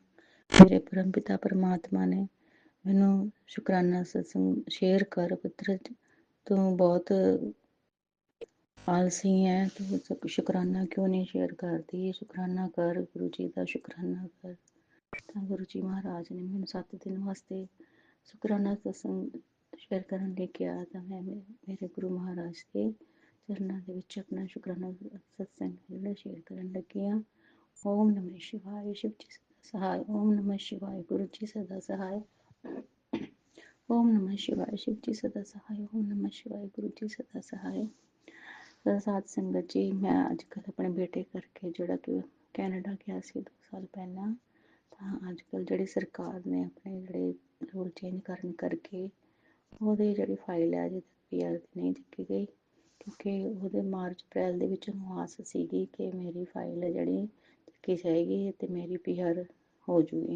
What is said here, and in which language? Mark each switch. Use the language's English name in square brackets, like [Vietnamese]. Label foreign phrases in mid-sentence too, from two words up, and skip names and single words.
[Punjabi] ਮੇਰੇ ਪਰਮ ਪਿਤਾ ਪਰਮਾਤਮਾ ਨੇ ਮੈਨੂੰ ਸ਼ੁਕਰਾਨਾ ਸਤਸੰਗ ਸ਼ੇਅਰ ਕਰ ਪੁੱਤਰ ਤੂੰ ਬਹੁਤ ਆਲਸੀ ਹੈ, ਤੂੰ ਸ਼ੁਕਰਾਨਾ ਕਿਉਂ ਨਹੀਂ ਸ਼ੇਅਰ ਕਰਦੀ, ਸ਼ੁਕਰਾਨਾ ਕਰ, ਗੁਰੂ ਜੀ ਦਾ ਸ਼ੁਕਰਾਨਾ ਕਰ। ਤਾਂ ਗੁਰੂ ਜੀ ਮਹਾਰਾਜ ਨੇ ਮੈਨੂੰ 7 ਦਿਨ ਵਾਸਤੇ ਸ਼ੁਕਰਾਨਾ ਸਤਸੰਗ ਸ਼ੇਅਰ ਕਰਨ ਲੈ ਕੇ ਆਇਆ। ਤਾਂ ਮੈਂ ਮੇਰੇ ਗੁਰੂ ਮਹਾਰਾਜ ਦੇ ਚਰਨਾਂ ਦੇ ਵਿੱਚ ਆਪਣਾ ਸ਼ੁਕਰਾਨਾ ਸਤਸੰਗ ਜਿਹੜਾ ਸ਼ੇਅਰ ਕਰਨ ਲੱਗੀ ਹਾਂ। [Hindi] ਓਮ ਨਮः शिवाय, शिव जी सहाय। ओम नमः शिवाय गुरु जी सदा सहाय। ओम नमः शिवाय शिव जी सदा सहाय। ओम नमः शिवाय गुरु जी सदा सहाय। [Punjabi] ਸਾਧ ਸੰਗਤ ਜੀ, ਮੈਂ ਅਜਕਲ ਅਪਣੇ ਬੇਟੇ ਕਰਕੇ ਜੋੜਾ ਕਿ ਕੈਨੇਡਾ ਗਿਆ ਸੀ 2 ਸਾਲ ਪਹਿਲਾ, ਤਾਂ ਅੱਜ ਕੱਲ੍ਹ ਜਿਹੜੀ ਸਰਕਾਰ ਨੇ ਆਪਣੇ ਜਿਹੜੇ ਰੂਲ ਚੇਂਜ ਕਰਨ ਕਰਕੇ ਉਹਦੀ ਜਿਹੜੀ ਫਾਈਲ ਹੈ ਅਜੇ ਤੱਕ ਪੀਆਰ ਦੀ ਨਹੀਂ ਚੱਕੀ ਗਈ, ਕਿਉਂਕਿ ਉਹਦੇ ਮਾਰਚ ਅਪ੍ਰੈਲ ਦੇ ਵਿੱਚ ਉਹਨੂੰ ਆਸ ਸੀਗੀ ਕਿ ਮੇਰੀ ਫਾਈਲ ਹੈ ਜਿਹੜੀ ਚੱਕੀ ਜਾਏਗੀ ਅਤੇ ਮੇਰੀ ਪੀਆਰ ਹੋ ਜੂਗੀ।